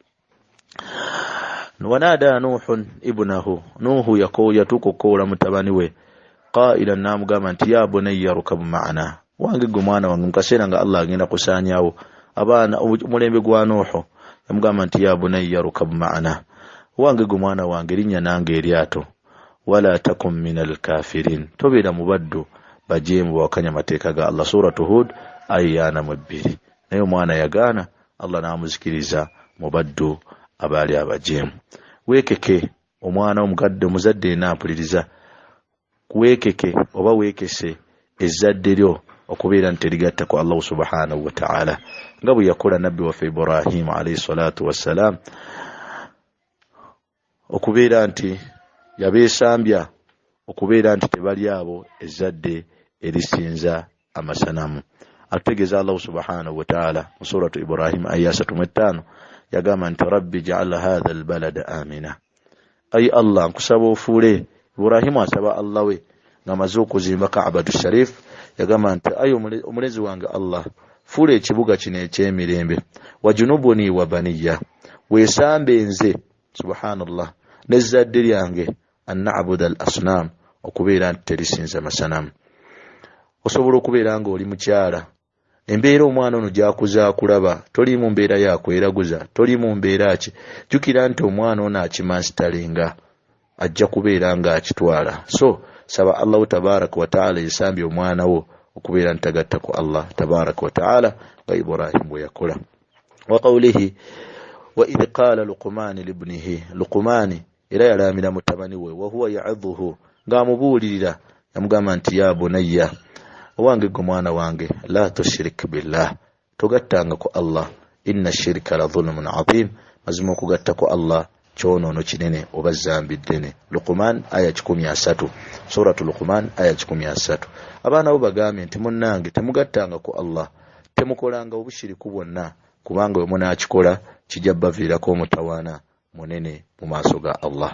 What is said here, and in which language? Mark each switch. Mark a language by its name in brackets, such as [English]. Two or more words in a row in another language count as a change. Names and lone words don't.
[Arabic] ونادى نوح ابنه, [Ganda] Nuhu yatukokoola mutabani we, qailan, namugamba nti [Arabic] يا بني اركب معنا, [Ganda] wange gwe mwana wange, mukaseera nga Allah agenda kusaanyaawo abaana omulembe gwa Nuhu, yamugamba nti [Arabic] يا بني اركب معنا, [Ganda] wange gwe mwana wange linnya nange eryato, [Arabic] ولا تكن من الكافرين, [Ganda] tobeera mubaddu bajeemu bawakanya amateeka ga Allah. Suratu Hud aya 2. Naye omwana yagaana, Allah n'amuzikiriza mubaddu abaali abajeemu. Weekeke omwana omukadde omuzadde nampuliriza, weekeke oba weekese ezzadde lyo okubeera nti ligatta ku Allah [Arabic] سبحانه وتعالى, [Ganda] nga bwe yakola nabbi waffe Ibrahim [Arabic] عليه الصلاة والسلام, [Ganda] okubeera nti yabeesambya okubeera nti tebali abo ezzadde erisinza amasanamu. Atutegeeza Allah [Arabic] سبحانه وتعالى [Ganda] mu suratu Ibrahim aya 35 yagamba nti [Arabic] رب اجعل هذا البلد آمنا, [Ganda] ay Allah nkusaba ofuule Ibrahim asaba Allah we ngamaze okuzimba Kaabatu Sharif yagamba nti ayo omulezi wange Allah fule ekibuga kino ekyemirembe [Arabic] واجنبني وبني [Ganda] weesambe nze subhanallah nezzadde lyange [Arabic] أن نعبد الأصنام [Ganda] okubeera nti terisinza masanamu. Osobola okubeera nga oli mukyala embeera omwana ono gyakuza kulaba toli mu mbeera yakweraguza toli mu mbeera ki jukira nti omwana ono akimanstalinga ajja kubeera nga akitwala. So saba Allah [Arabic] تبارك وتعالى [Ganda] yesambye omwana wo okubeera ntagatta ku Allah [Arabic] تبارك وتعالى [Ganda] nga Ibrahim bwe yakola. [Arabic] وقوله وإذ قال لقمان لابنه [Ganda] Luqman era yalamira mutabani we [Arabic] وهو يعظه [Ganda] ng'amubuulirira yamugamba nti [Arabic] يا بني [Ganda] owange gwe mwana wange [Arabic] لا تشرك بالله [Ganda] togattanga ku Allah [Arabic] إن الشرك لظلم عظيم [Ganda] mazima okugatta ku Allah kyonono kinene oba zambi ddene. Luqman aya 13 suratu Luqman aya 13. Abaana bo bagambye nti munnange temugattanga ku Allah temukolanga obushiriku bwonna kubanga bwe munaakikola kijja baviirako omutawaana munene mu maaso ga Allah.